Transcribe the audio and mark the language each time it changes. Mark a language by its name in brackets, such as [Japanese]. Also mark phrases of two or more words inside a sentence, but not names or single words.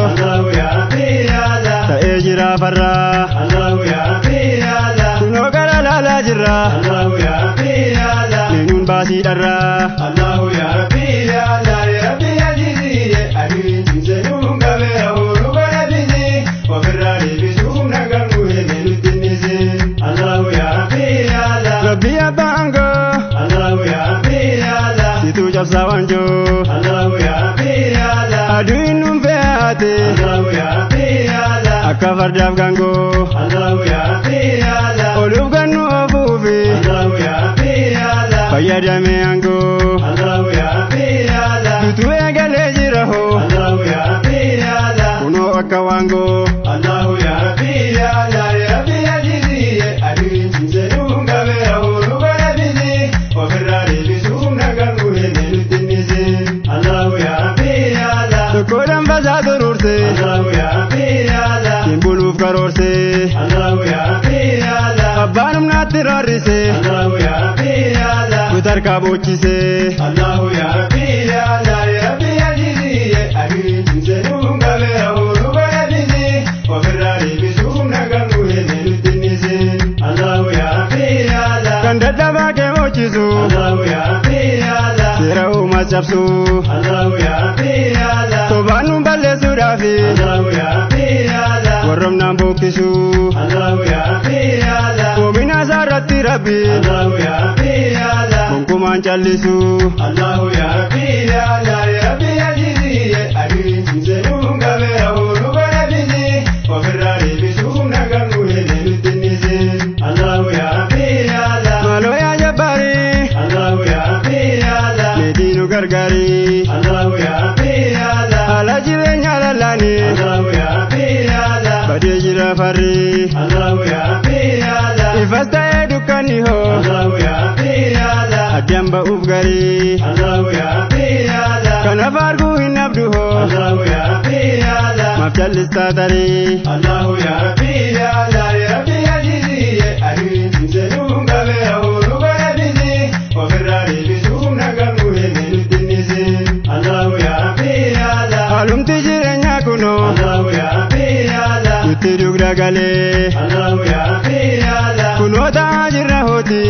[Arabic] الله يا رب، يا الله. [Oromo] Ta'ee jira farraa. [Arabic] الله يا رب، يا الله. [Oromo] Kunoo gara laalaa jirra. [Arabic] الله يا رب، يا الله. [Oromo] Leenuun baasii dharraa. [Arabic] الله يا رب، يا الله. Ya Rabbi, ya Azizi, ya Azizi, Zenu, Kabira, Uru, Barabisi. [Oromo] Ofirraa deebisuuf na kan guure, deebitti nisi. [Arabic] الله يا رب، يا الله. [Oromo] Rabbi abbaa aangoo. [Arabic] الله يا رب، يا الله. [Oromo] Situu cabsaa waanjoo. [Arabic] الله يا رب، يا الله. [Oromo] Aduu hin nuun fe'aate. [Arabic] الله يا رب، يا الله. [Oromo] Akka fardaaf gaangoo. [Arabic] الله يا رب، يا الله. [Oromo] Oluuf gannu ofuufi. [Arabic] الله يا رب، يا الله. [Oromo] Fayyadamee aangoo. [Arabic] الله يا رب، يا الله. [Oromo] Dutuu eegalee jira hoo. [Arabic] الله يا رب، يا الله. [Oromo] Kunoo akka waangoo. [Arabic] الله يا رب، يا الله. Ya Rabbi, ya Azizi, ya Azizi, Zenu, Kabira, Uru, Barabisi. [Oromo] Ofirraa deebisuuf na kan guure, deebitti nisi. [Arabic] الله يا رب، يا الله. [Oromo] Tokko danfasaa turuurte. [Arabic] الله يا رب، يا الله. [Oromo] Siin buluuf karoorse. [Arabic] الله يا رب، يا الله. [Oromo] Abbaan humnaatti raarrise. [Arabic] الله يا رب، يا الله. [Oromo] Kutarkaa boochise. [Arabic] الله يا رب، يا الله. Ya Rabbi, ya Azizi, ya Azizi, Zenu, Kabira, Uru, Barabisi. [Oromo] Ofirraa deebisuuf na kan guure, deebitti nisi. [Arabic] الله يا رب، يا الله. [Oromo] Kan dadhabaa kee mochisu. [Arabic] الله يا رب، يا الله. [Oromo] Seera uumaas cabsu. [Arabic] الله يا رب، يا الله. [Oromo] Sobaan nuun balleessuudhaafi. [Arabic] الله يا رب، يا الله. [Oromo] Warra humnaan bookkisu. [Arabic] الله يا رب، يا الله. [Oromo] Koomina isaa irratti Rabbi. [Arabic] الله يا رب، يا الله. [Oromo] Gonkumaan callisu. [Arabic] الله يا رب، يا الله. Ya Rabbi, ya Azizi, ya Azizi, Zenu, Kabira, Uru, Barabisi. [Oromo] Ofirraa deebisuuf na kan guure, deebitti nisi. [Arabic] الله يا رب، يا الله. [Oromo] Maaloo yaa jabbaari. [Arabic] الله يا رب، يا الله. [Oromo] Meetii nu gargaari. [Arabic] الله يا رب، يا الله. [Oromo] Haala jireenya lallaani. [Arabic] الله يا رب، يا الله. [Oromo] Badee jira farri. [Arabic] الله يا رب، يا الله. [Oromo] Ifas ta'ee dukkanni hoo. [Arabic] الله يا رب، يا الله. [Oromo] Addaan ba'uuf garii. [Arabic] الله يا رب، يا الله. [Oromo] Kanaaf arguu hin dhabdu hoo. [Arabic] الله يا رب، يا الله. [Oromo] Maaf jallistaa tarii. [Arabic] الله يا رب، يا الله. Ya Rabbi, ya Azizi, ya Azizi, Zenu, Kabira, Uru, Barabisi. [Oromo] Ofirraa deebisuuf na kan guure, nutti nisi. [Arabic] الله يا رب يا الله. [Oromo] Haalumti jireenyaa kunoo. [Arabic] الله يا رب يا الله. [Oromo] Nutti dugda galee. [Arabic] الله يا رب يا الله. [Oromo] Kunoo ta'aa jirra hooti.